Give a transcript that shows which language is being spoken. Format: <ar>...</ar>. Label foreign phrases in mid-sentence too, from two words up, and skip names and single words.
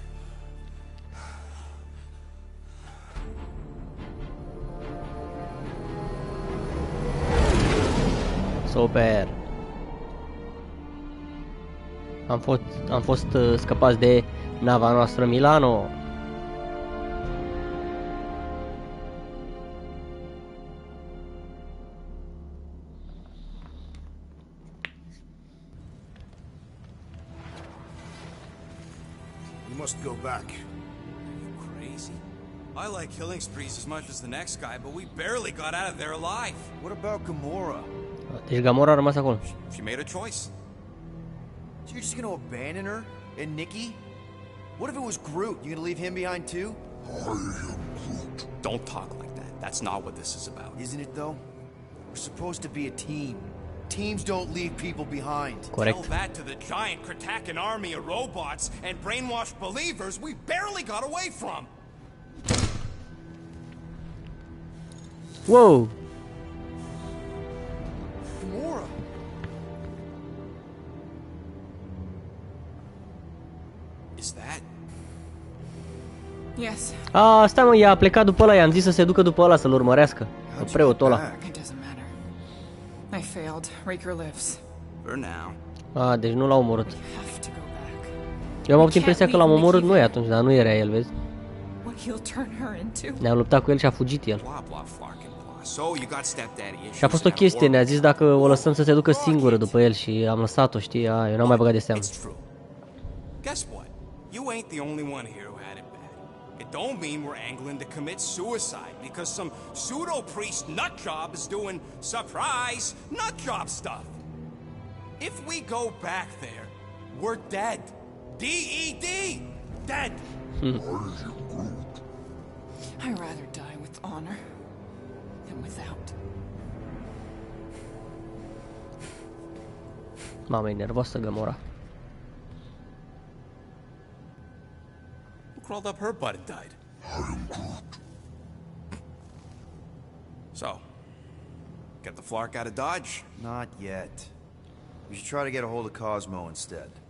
<ro>Super. Am fost scăpați de nava noastră Milano.</ro> <en>We must go back. Are you crazy? I like killing sprees as much as the next guy, but we barely got out of there alive. What about Gamora?</en> <ro>Deci Gamora a rămas acolo.</ro> <en>She made a choice. So you're just gonna abandon her? And Nikki? What if it was Groot? You gonna leave him behind too? Don't talk like that. That's not what this is about. Isn't it though? We're supposed to be a team. Teams don't leave people behind.</en> <ro>Corect.</ro> <en>Tell that to the giant Kratakan army of robots and brainwashed believers we barely got away from. Wow. Gamora. Is that? Yes,</en> <ro>Stai mă, ea a plecat după ăla, i-am zis să se ducă după ăla să-l urmărească. Preotul ăla.</ro> <en>it doesn't matter. I failed. Raker lives. For now.</en> <ro>Deci nu l-a omorât.</ro> <en>We have to go back.</en> <ro>Eu am avut impresia că l-am omorât noi atunci, dar nu era el, vezi?</ro> <en>What he'll turn her into.</en> <ro>Ne-am luptat cu el și a fugit el.</ro> <en>Blah blah flarkin blah. So you got stepdaddy issues.</en> <ro>Și a fost o chestie, ne-a zis dacă o lăsăm să se ducă singură după el și am lăsat-o, știi? Eu n-am mai băgat de seamă.</ro> <en>It's true. Guess what? You ain't the only one here who had it bad. It don't mean we're angling to commit suicide because some pseudo-priest nutjob is doing surprise nutjob stuff. If we go back there, we're dead. D-E-D! Dead! I'd rather die with honor than without.</en> <ro>Mamă, e nervoasă Gamora.</ro> <en>Who crawled up her butt and died? So, get the Flark out of Dodge? Not yet. We should try to get a hold of Cosmo instead.</en>